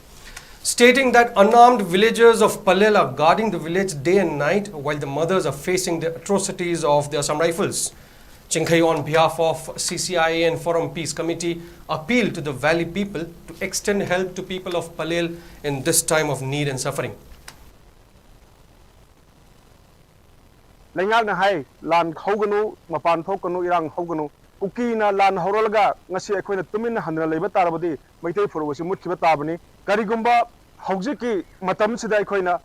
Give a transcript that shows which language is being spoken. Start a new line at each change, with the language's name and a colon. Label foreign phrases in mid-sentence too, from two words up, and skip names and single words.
English: Stating that unarmed villagers of Palel are guarding the village day and night while the mothers are facing the atrocities of the Assam Rifles. 𝐶𝐸𝐻 on behalf of CCIAN Forum Peace Committee appealed to the valley people to extend help to people of Palel in this time of need and suffering.
Manipuri: Laingak na hai lan hoganu mapan thokanu irang hoganu Kuki na lan horolga ngasi akhoi tumin hanna leiba tarabadi Meitei furwasi mutkiba tabani karigumba hojiki matam sida akhoi na